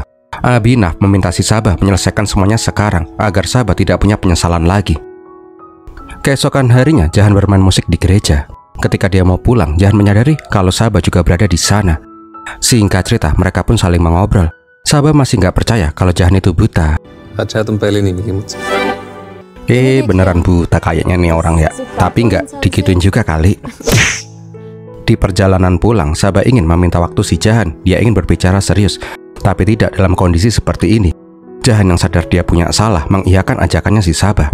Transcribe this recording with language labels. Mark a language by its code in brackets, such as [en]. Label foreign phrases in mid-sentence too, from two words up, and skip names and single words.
[id] Abhinav meminta si Sabah menyelesaikan semuanya sekarang agar Sabah tidak punya penyesalan lagi. Keesokan harinya Jahan bermain musik di gereja. Ketika dia mau pulang, Jahan menyadari kalau Sabah juga berada di sana. Singkat cerita, mereka pun saling mengobrol. Sabah masih nggak percaya kalau Jahan itu buta. [hi] अच्छा तुम पहले नहीं मिली मुझसे। [id] Beneran buta kayaknya nih orang ya. Tapi nggak digituin juga kali. Di perjalanan pulang, Sabah ingin meminta waktu si Jahan. Dia ingin berbicara serius, tapi tidak dalam kondisi seperti ini. Jahan yang sadar dia punya salah mengiyakan ajakannya si Sabah.